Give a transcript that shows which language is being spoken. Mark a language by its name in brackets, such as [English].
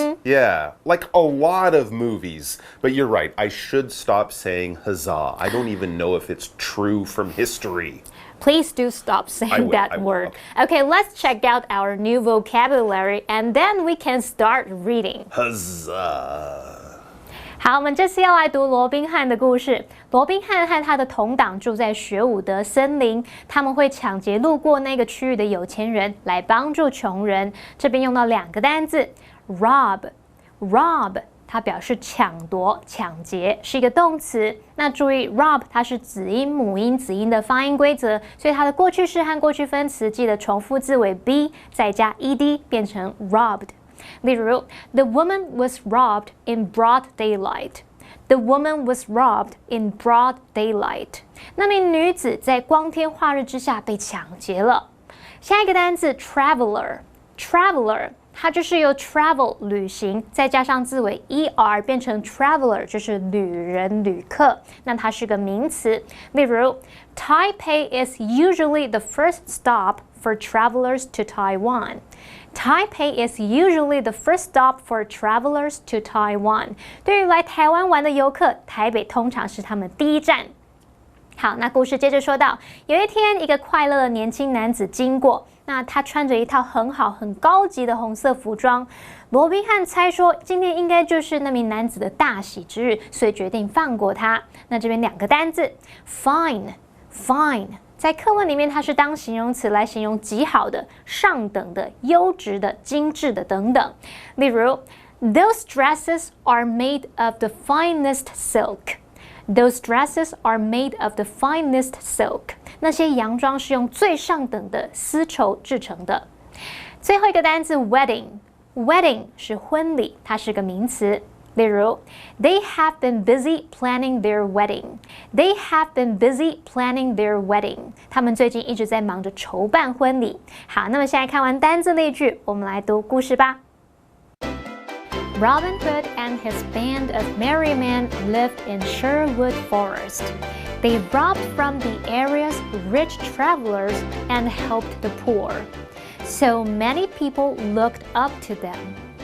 [English] Yeah, like a lot of movies. But you're right, I should stop saying huzzah. I don't even know if it's true from history. Please do stop saying that word. Okay, let's check out our new vocabulary and then we can start reading. Huzzah! [Chinese] 好，我们这次要来读罗宾汉的故事。罗宾汉和他的同党住在雪伍德森林，他们会抢劫路过那个区域的有钱人，来帮助穷人。这边用到2个单字 ，rob，它表示抢夺、抢劫，是一个动词。那注意 ，rob 它是子音、母音、子音的发音规则，所以它的过去式和过去分词记得重复字尾 b 再加 ed 变成 robbed。 [English] 例如 ，The woman was robbed in broad daylight. The woman was robbed in broad daylight. [Chinese] 那名女子在光天化日之下被抢劫了。下一个单字 traveler，traveler 它就是由 travel 旅行再加上字尾 er 变成 traveler， 就是旅人、旅客。那它是个名词。例如 [English] ，Taipei is usually the first stop for travelers to Taiwan. Taipei is usually the first stop for travelers to Taiwan. [Chinese] 对于来台湾玩的游客，台北通常是他们第一站。好，那故事接着说到，有一天，一个快乐的年轻男子经过，那他穿着一套很好、很高级的红色服装。罗宾汉猜说，今天应该就是那名男子的大喜之日，所以决定放过他。那这边2个单字 ，fine。在课文里面，它是当形容词来形容极好的、上等的、优质的、精致的等等。 [English] 例如 ，Those dresses are made of the finest silk. Those dresses are made of the finest silk. [Chinese] 那些洋装是用最上等的丝绸制成的。最后一个单字 wedding 是婚礼，它是个名词。 [English] 例如 ，They have been busy planning their wedding. They have been busy planning their wedding. [Chinese] 他们最近一直在忙着筹办婚礼。好，那么现在看完单字例句，我们来读故事吧。 [English] Robin Hood and his band of merry men lived in Sherwood Forest. They robbed from the area's rich travelers and helped the poor. So many people looked up to them.